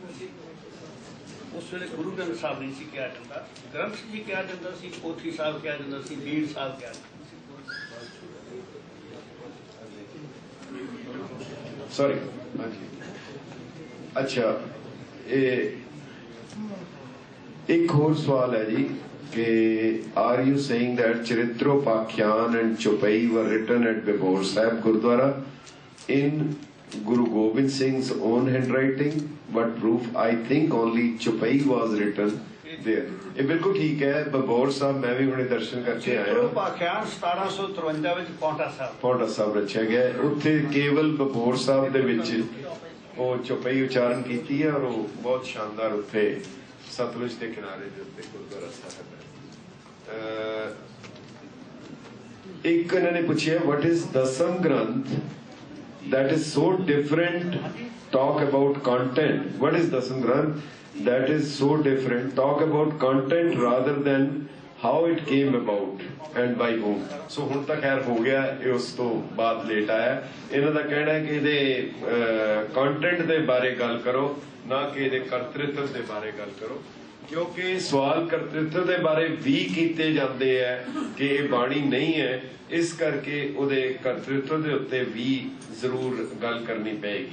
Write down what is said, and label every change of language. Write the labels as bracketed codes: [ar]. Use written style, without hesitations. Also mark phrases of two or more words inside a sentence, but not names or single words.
[pa] ਉਸ ਵੇਲੇ ਗੁਰੂ ਗ੍ਰੰਥ ਸਾਹਿਬ ਨਹੀਂ ਸੀ ਕਿਹਾ ਜਾਂਦਾ, ਗ੍ਰੰਥ ਜੀ ਕਿਹਾ ਜਾਂਦਾ ਸੀ, ਪੋਥੀ ਸਾਹਿਬ ਕਿਹਾ ਜਾਂਦਾ ਸੀ, ਬੀੜ ਸਾਹਿਬ ਕਿਹਾ ਜਾਂਦਾ ਸੀ। ਸੌਰੀ, ਹਾਂਜੀ, ਅੱਛਾ, ਇਹ ਇੱਕ ਹੋਰ ਸਵਾਲ ਹੈ ਜੀ ਕਿ [en] are you saying that ਚਰਿਤ੍ਰੋਪਾਖਿਆਨ ਐਂਡ ਚੌਪਈ were written at ਬਿਬੋਰ ਸਾਹਿਬ ਗੁਰਦੁਆਰਾ in Guru Gobind Singh's own handwriting, but proof I think only Chupai was written there. [pa] ਇਹ ਬਿਲਕੁਲ ਠੀਕ ਹੈ। ਬਬੋਰ ਸਾਹਿਬ ਮੈਂ ਵੀ ਹੁਣੇ ਦਰਸ਼ਨ ਕਰਕੇ ਆਇਆ। ਚਰਿਤ੍ਰੋਪਾਖਿਆਨ 1753 ਵਿੱਚ ਪੌਂਟਾ ਸਾਹਿਬ ਰਚਿਆ ਗਿਆ। ਉੱਥੇ ਕੇਵਲ ਬਬੋਰ ਸਾਹਿਬ ਦੇ ਵਿੱਚ ਉਹ ਚੁਪਈ ਉਚਾਰਨ ਕੀਤੀ ਹੈ ਔਰ ਉਹ ਬਹੁਤ ਸ਼ਾਨਦਾਰ ਉੱਥੇ ਸਤਲੁਜ ਦੇ ਕਿਨਾਰੇ ਦੇ ਉੱਤੇ ਗੁਰਦੁਆਰਾ ਸਾਹਿਬ ਹੈ। ਇੱਕ ਇਹਨਾਂ ਨੇ ਪੁੱਛਿਆ [en] what is ਦਸਮ ਗ੍ਰੰਥ that is so different, talk about content. What is Dasam Granth that is so different, talk about content rather than how it came about and by whom? [pa] So ਹੁਣ ਤਾਂ ਖੈਰ ਹੋ ਗਿਆ, ਇਹ ਉਸ ਤੋਂ ਬਾਅਦ ਲੇਟ ਆਇਆ। ਇਹਨਾਂ ਦਾ ਕਹਿਣਾ ਹੈ ਕਿ ਇਹਦੇ ਕੰਟੈਂਟ ਦੇ ਬਾਰੇ ਗੱਲ ਕਰੋ, ਨਾ ਕਿ ਇਹਦੇ ਕਰਤ੍ਰਿਤਵ ਦੇ ਬਾਰੇ ਗੱਲ ਕਰੋ, ਕਿਉਂਕਿ ਸਵਾਲ ਕਰਤ੍ਰਿਤਵ ਦੇ ਬਾਰੇ ਵੀ ਕੀਤੇ ਜਾਂਦੇ ਹੈ ਕਿ ਇਹ ਬਾਣੀ ਨਹੀਂ ਹੈ, ਇਸ ਕਰਕੇ ਉਹਦੇ ਕਰਤ੍ਰਿਤਵ ਦੇ ਉੱਤੇ ਵੀ ਜ਼ਰੂਰ ਗੱਲ ਕਰਨੀ ਪਏਗੀ।